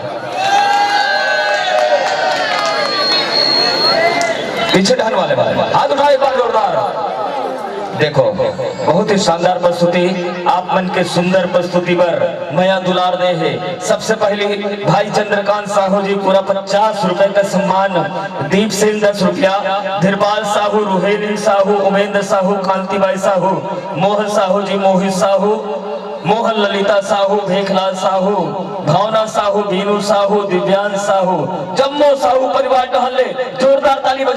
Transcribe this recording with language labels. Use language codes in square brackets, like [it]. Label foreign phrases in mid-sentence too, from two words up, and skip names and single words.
[hne] पीछे ढहन वाले हाथ उठाओ एक बार जोरदार। देखो बहुत ही शानदार प्रस्तुति, आप मन के सुंदर प्रस्तुति पर मया दुलार दे है। सबसे पहले भाई चंद्रकांत साहू जी पूरा 50 रुपए का सम्मान, दीप सेन 10 रुपया, धीरपाल साहू, रुहेली साहू, उमेंद्र साहू, कांतिबाई साहू, मोहन साहू जी, मोहित साहू, मोहन ललिता साहू, भेखलाल साहू, भावना साहू, बीनू साहू, दिव्यांश साहू, जम्मो साहू परिवार टहले जोरदार ताली बजाओ।